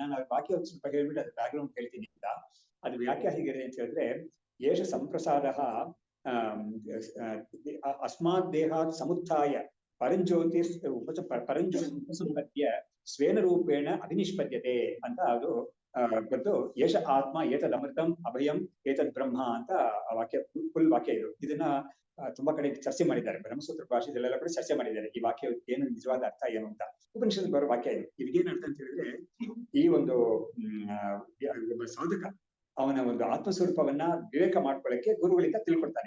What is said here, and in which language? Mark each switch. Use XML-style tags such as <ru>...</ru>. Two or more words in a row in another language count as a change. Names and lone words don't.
<kn>ನಾನು ವಾಕ್ಯ ಒಂದು ಸ್ವಲ್ಪ ಹೇಳ್ಬಿಟ್ಟು ಅದ್ರ ಬ್ಯಾಕ್ಗ್ರೌಂಡ್ ಹೇಳ್ತೀನಿ ಅಂತ. ಅದು ವಾಕ್ಯ ಹೇಗಿದೆ ಅಂತ ಹೇಳಿದ್ರೆ,</kn> <sa>ಏಷ ಸಂಪ್ರಸಾದ ಅಸ್ಮಾತ್ ದೇಹಾತ್ ಸಮುತ್ಥಾಯ ಪರಂಜ್ಯೋತಿರ್ ಉಪಸಂಪದ್ಯ ಸ್ವೇನ ರೂಪೇಣ ಅಭಿನಿಷ್ಪದ್ಯತೆ</sa> <kn>ಅಂತ ಅದು ಗೊತ್ತು.</kn> <sa>ಏಷ ಆತ್ಮ ಏತದ್ ಅಮೃತಂ ಅಭಯಂ ಏತದ್ ಬ್ರಹ್ಮ</sa> <kn>ಅಂತ ಆ ವಾಕ್ಯ, ಫುಲ್ ವಾಕ್ಯ ಇದು. ಇದನ್ನ ತುಂಬಾ ಕಡೆ ಚರ್ಚೆ ಮಾಡಿದ್ದಾರೆ, ಬ್ರಹ್ಮಸೂತ್ರ ಭಾಷೆದಲ್ಲೆಲ್ಲ ಕೂಡ ಚರ್ಚೆ ಮಾಡಿದ್ದಾರೆ ಈ ವಾಕ್ಯ ಏನು ನಿಜವಾದ ಅರ್ಥ ಏನು ಅಂತ. ಉಪನಿಷತ್ ಬರೋ ವಾಕ್ಯ ಇದು. ಇದಕ್ಕೇನ್ ಅರ್ಥ ಅಂತ ಹೇಳಿದ್ರೆ, ಈ ಒಂದು ಸಾಧಕ ಅವನ ಒಂದು ಆತ್ಮಸ್ವರೂಪವನ್ನ ವಿವೇಕ ಮಾಡ್ಕೊಳ್ಳಕ್ಕೆ ಗುರುಗಳಿಂದ ತಿಳ್ಕೊಳ್ತಾನೆ.</kn>